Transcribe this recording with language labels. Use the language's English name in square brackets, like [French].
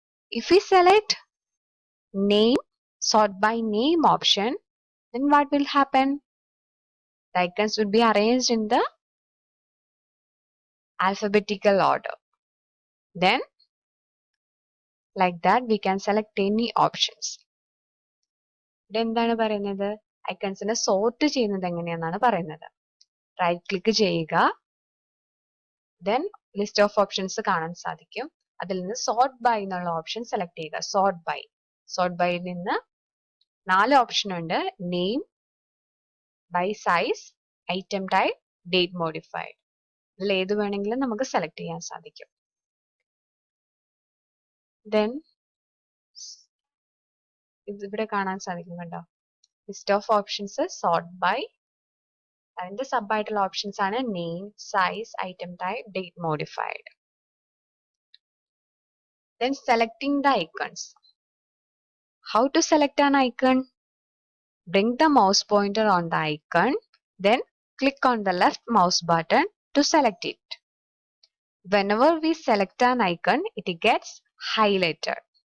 [English] If we select name, sort by name option, then what will happen? The icons will be arranged in the alphabetical order. Then like that we can select any options. [Malayalam] ഇവിടെ എന്താണ് പറയുന്നത്? ഐക്കൺസിനെ sort ചെയ്യുന്നത് എങ്ങനെയാണെന്നാണ് പറയുന്നത്. Right click ചെയ്യുക. Then list of options കാണാൻ സാധിക്കും. അതിൽ നിന്ന് സോർട്ട് ബൈ എന്നുള്ള ഓപ്ഷൻ സെലക്ട് ചെയ്യുക. സോർട്ട് ബൈയിൽ നിന്ന് 4 ഓപ്ഷൻ ഉണ്ട്. Name, by size, item type, date modified. ഇതിൽ ഏത് വേണമെങ്കിലും നമുക്ക് സെലക്ട് ചെയ്യാൻ സാധിക്കും. ദെൻ ഇവിടെ കാണാൻ സാധിക്കും കണ്ടോ, list of options sort by. അതിന്റെ സബ് ആയിട്ടുള്ള ഓപ്ഷൻസ് ആണ് name, size, item type, date modified. [English] Then selecting the icons. How to select an icon? Bring the mouse pointer on the icon, then click on the left mouse button to select it. Whenever we select an icon, it gets highlighted.